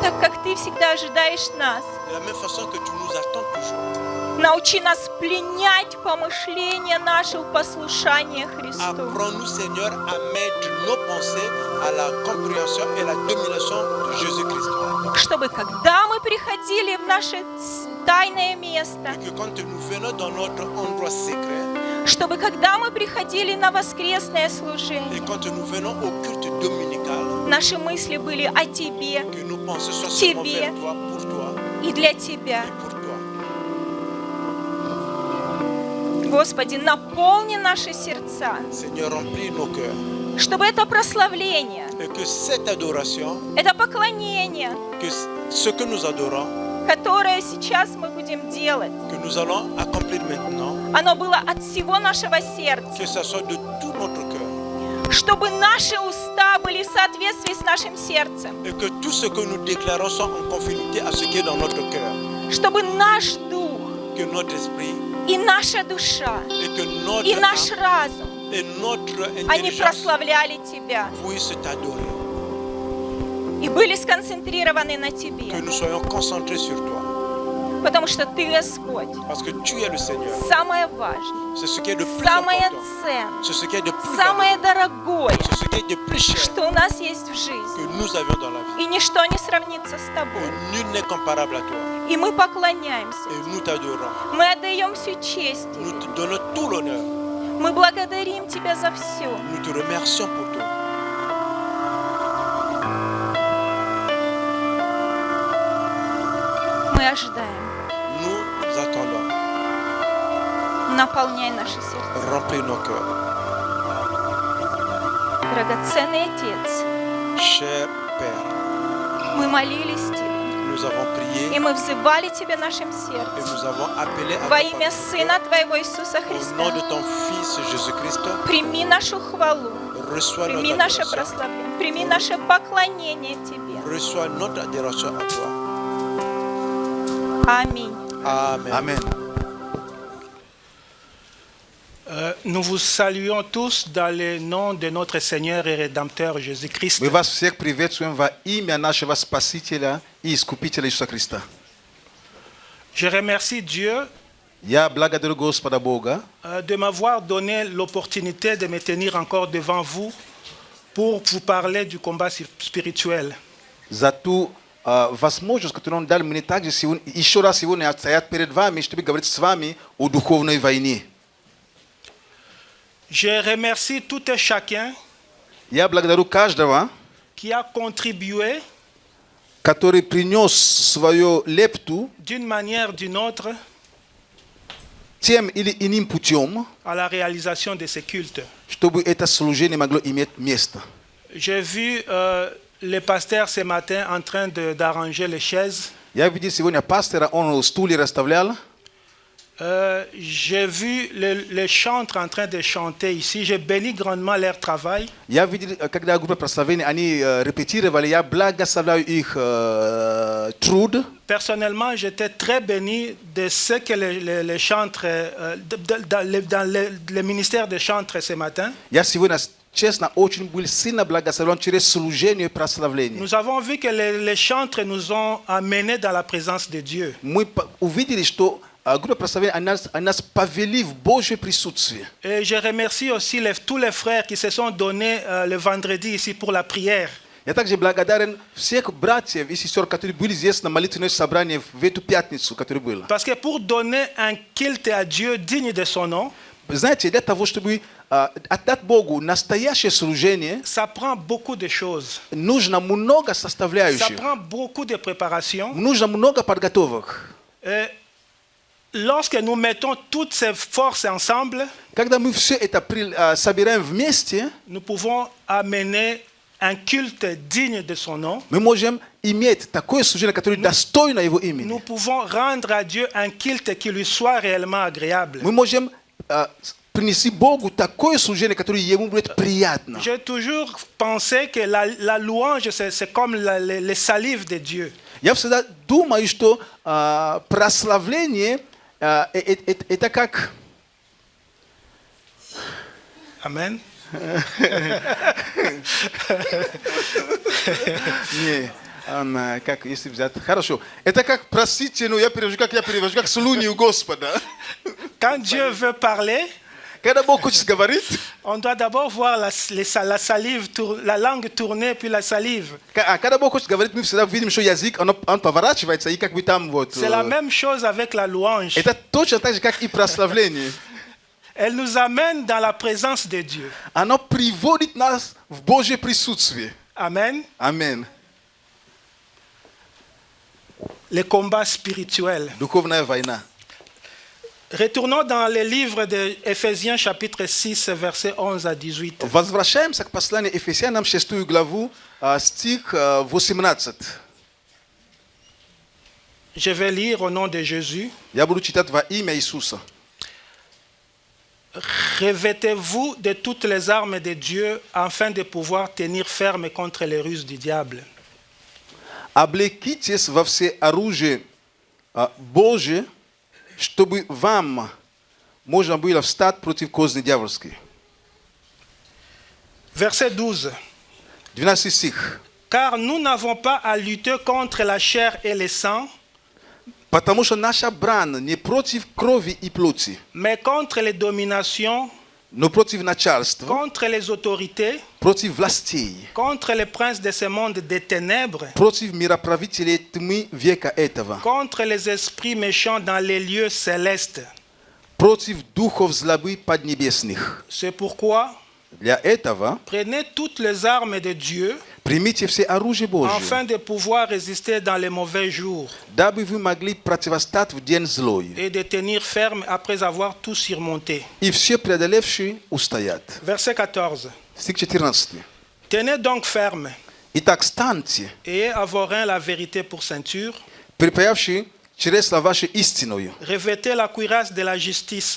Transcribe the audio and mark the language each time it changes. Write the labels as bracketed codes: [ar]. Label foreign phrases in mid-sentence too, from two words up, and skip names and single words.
[ru] так как Ты всегда ожидаешь нас. [fr] De la même façon que tu nous attends toujours. [ru] Научи нас пленять помышления наши в послушание Христу. [fr] Apprends-nous, Seigneur, à mettre nos pensées à la compréhension et la domination de Jésus-Christ. [ru] Чтобы когда мы приходили в наше тайное место, [fr] Et que quand nous venons dans notre endroit secret, [ru] чтобы когда мы приходили на воскресное [fr] et [ru] служение, [fr] quand nous venons au culte dominical, [ru] наши мысли были о Тебе [fr] que nos pensées soient seulement [ru] Тебе. [fr] vers toi, pour toi [ru] и для Тебя. [fr] et pour toi. [ru] Господи, наполни наши сердца, [fr] Seigneur, remplis nos cœurs. [ru] чтобы это прославление, [fr] Et que cette adoration, [ru] это поклонение, [fr] que ce que nous adorons, [ru] которое сейчас мы будем делать, [fr] que nous allons accomplir maintenant, [ru] оно было от всего нашего сердца, [fr] que ce soit de tout notre cœur. [ru] чтобы наши уста были в соответствии с нашим сердцем, [fr] Et que tout ce que nous déclarons soit en conformité à ce qui est dans notre cœur. [ru] чтобы наш дух [fr] Que notre esprit [ru] и наша душа [fr] et que [ru] и [fr] notre [ru] наш [fr] âme [ru] разум, [fr] et notre [ru] они [fr] intelligence [ru] прославляли Тебя [fr] puissent t'adorer. [ru] и были сконцентрированы на [fr] Que [ru] Тебе, [fr] nous soyons concentrés sur toi. [ru] потому что Ты, Господь, [fr] Parce que tu es le Seigneur. [ru] самое важное, [fr] C'est ce qui est de plus [ru] самое [fr] important. [ru] ценное, [fr] C'est ce qui est de plus [ru] самое [fr] valeureux. [ru] дорогое, [fr] C'est ce qui est de plus cher [ru] что у нас есть в жизни. [fr] que nous avions dans la vie. [ru] И ничто не сравнится с Тобой. [fr] Que nul n'est comparable à toi. [ru] И мы поклоняемся. [fr] Et nous t'adorons. [ru] Мы отдаем всю честь [fr] Nous [ru] Тебе. [fr] te donnons tout l'honneur. [ru] Мы благодарим Тебя за все. [fr] Nous te remercions pour tout. [ru] Мы ожидаем. [fr] Nous attendons. [ru] Наполняй наши сердца. [fr] Remplis nos cœurs. [ru] Драгоценный Отец, [fr] Cher Père, [ru] мы молились Тебе. [fr] nous avons prié [ru] И мы взывали Тебя нашим [fr] et [ru] сердцем. [fr] nous avons appelé à [ru] Во [fr] ta [ru] имя [fr] parole. [ru] Сына Твоего Иисуса [fr] Au nom de [ru] Христа. [fr] ton Fils Jésus-Christ, [ru] Прими нашу хвалу. [fr] reçois [ru] Прими [fr] notre [ru] наше [fr] adoration. [ru] прославление. Прими наше поклонение Тебе. [fr] Reçois notre adoration à toi. [ru] Аминь. [fr] Amen. Amen. Nous vous saluons tous dans le nom de notre Seigneur et Rédempteur Jésus-Christ. [ru] Мы вас всех приветствуем во имя нашего Спасителя и Искупителя Иисуса Христа. [fr] Je remercie Dieu [ru] Я благодарю Господа Бога, [fr] de m'avoir donné l'opportunité de me tenir encore devant vous pour vous parler du combat spirituel. [ru] за ту возможность, которую Он дал мне также сегодня, еще раз сегодня стоять перед вами, чтобы говорить с вами о духовной войне. [fr] Je remercie tout et chacun [ru] Я благодарю каждого, [fr] qui a contribué [ru] который принес свою лепту [fr] d'une manière ou d'une autre [ru] тем или иным путем, [fr] à la réalisation de ce culte. [ru] чтобы это служение могло иметь место. [fr] J'ai vu le pasteur ce matin en train d'arranger les chaises. [ru] Я видел сегодня пастора, он стулья расставлял. [fr] J'ai vu les chantres en train de chanter ici. J'ai béni grandement leur travail. [ru] Я видел, когда группа прославления, они репетировали, я благословляю их труд. [fr] Personnellement, j'étais très béni de ce que les chantres, dans le ministère des chantres ce matin. [ru] Я сегодня, честно, очень был сильно благословлен через служение и прославление. [fr] Nous avons vu que les chantres nous ont amenés dans la présence de Dieu. [ru] Мы увидели, что группа прославления, они нас повели в Божье присутствие. [fr] Et je remercie aussi tous les frères qui se sont donnés le vendredi ici pour la prière. [ru] Я также благодарен всех братьев и сестер, которые были здесь на молитвенное собрание в эту пятницу, которое было. [fr] Parce que pour donner un culte à Dieu digne de son nom, [ru] Знаете, для того, чтобы отдать Богу настоящее служение, [fr] ça prend beaucoup de choses. [ru] нужно много [fr] Ça [ru] составляющих, [fr] prend beaucoup de préparation. [ru] нужно много подготовок. [fr] Et lorsque nous mettons toutes ces forces ensemble, [ru] Когда мы все это собираем вместе, [fr] nous pouvons amener un culte digne de son nom. [ru] мы можем иметь такое служение, которое достойно Его [fr] Nous [ru] имени. [fr] pouvons rendre à Dieu un culte qui lui soit réellement agréable. [ru] Мы можем принести Богу такое служение, которое Ему будет приятно. [fr] J'ai toujours pensé que la louange, c'est comme les salives de Dieu. [ru] Я всегда думаю, что прославление это как... [fr] Amen. [ru] Не, как если взять... Хорошо. Это как, простите, но я перевожу, как слуни у Господа. [fr] Quand Dieu veut parler, [ru] Когда Бог хочет говорить, [fr] on doit d'abord voir la salive, la langue tourner, puis la salive. [ru] когда Бог хочет говорить, мы всегда видим, что язык, он поворачивается, и как бы там вот... [fr] C'est la même chose avec la louange. [ru] Это точно так же, как и прославление. [fr] Elle nous amène dans la présence de Dieu. [ru] Оно приводит нас в Божье присутствие. [fr] Amen. [ru] Аминь. [fr] Les combats spirituels. [ru] Духовная война. [fr] Retournons dans le livre d'Éphésiens chapitre 6, versets 11 à 18. [ru] Возвращаемся к посланию Ефесянам, 6 главу, стих 18. [fr] Je vais lire au nom de Jésus. [ru] Я буду читать во имя Иисуса. [fr] Revêtez-vous de toutes les armes de Dieu afin de pouvoir tenir ferme contre les ruses du diable. [ru] Облекитесь во все оружие Божие, чтобы вам можно было встать против козни дьявольской. [fr] Verset 12. [ru] 12 стих. [fr] Car nous n'avons pas à lutter contre la chair et le sang, [ru] Потому что наша брань не против крови и плоти, [fr] mais contre les dominations, [ru] но против начальства, [fr] contre les autorités, [ru] против властей, [fr] contre les princes de ce monde des ténèbres, [ru] против мироправителей тьмы века этого, [fr] contre les esprits méchants dans les lieux célestes. [ru] против духов злобы поднебесных. [fr] C'est pourquoi [ru] Для этого [fr] prenez toutes les armes de Dieu [ru] примите все оружие Божие, [fr] afin de pouvoir résister dans les mauvais jours [ru] дабы вы могли противостать в день злой, [fr] et de tenir ferme après avoir tout surmonté. [ru] и все преодолевшие устоят. [fr] Verset 14. [ru] Стих 14. [fr] Tenez donc ferme, [ru] Итак, станьте, [fr] ayez à vos reins la vérité pour ceinture, [ru] припаявшие чресла ваши истиною, [fr] revêtez la cuirasse de la justice.